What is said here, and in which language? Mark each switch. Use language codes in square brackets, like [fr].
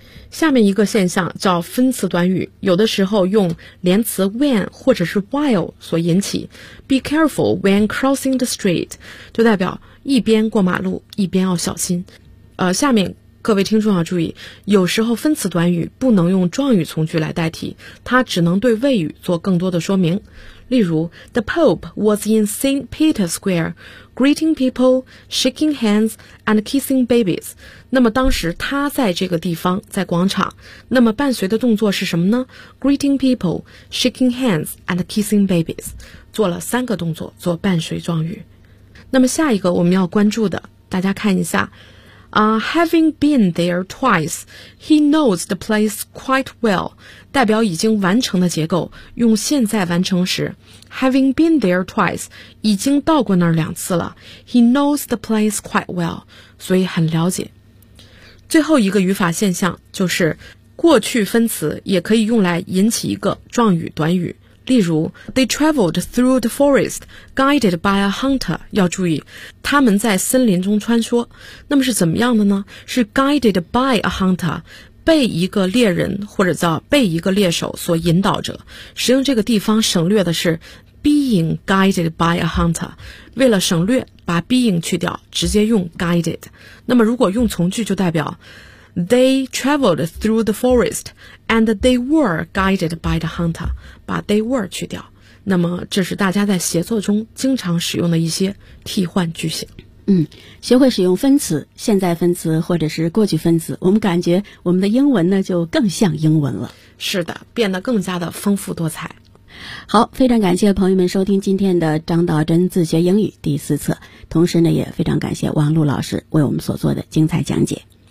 [zh] 下面一个现象叫分词短语，有的时候用连词 when 或者是 while 所引起。 [en] Be careful when crossing the street, [zh] 就代表一边过马路，一边要小心。下面各位听众要注意，有时候分词短语不能用状语从句来代替，它只能对谓语做更多的说明。例如 [en] The Pope was in St. Peter's Square, greeting people, shaking hands, and kissing babies. [zh] 那么当时他在这个地方，在广场，那么伴随的动作是什么呢？ [en] Greeting people, shaking hands, and kissing babies. [zh] 做了三个动作，做伴随状语。那么下一个我们要关注的，大家看一下。 [en] Having been there twice, he knows the place quite well, [zh] 代表已经完成的结构，用现在完成时。 [en] Having been there twice, [zh] 已经到过那儿两次了。 [en] He knows the place quite well, [zh] 所以很了解。最后一个语法现象就是过去分词也可以用来引起一个状语短语。例如 [en] They traveled through the forest, guided by a hunter. [zh] 要注意，他们在森林中穿梭。那么是怎么样的呢？是 [en] guided by a hunter, [zh] 被一个猎人或者叫被一个猎手所引导着。使用这个地方省略的是 [en] being guided by a hunter。 [zh] 为了省略，把 being 去掉，直接用 guided。那么如果用从句就代表 [en] They traveled through the forest, and they were guided by the hunter. [zh] 把 [en] they were [zh] 去掉，那么这是大家在协作中经常使用的一些替换句型。嗯，学会使用分词，现在分词或者是过去分词，我们感觉我们的英文呢就更像英文了。是的，变得更加的丰富多彩。好，非常感谢朋友们收听今天的张道真自学英语第四册，同时呢也非常感谢王璐老师为我们所做的精彩讲解。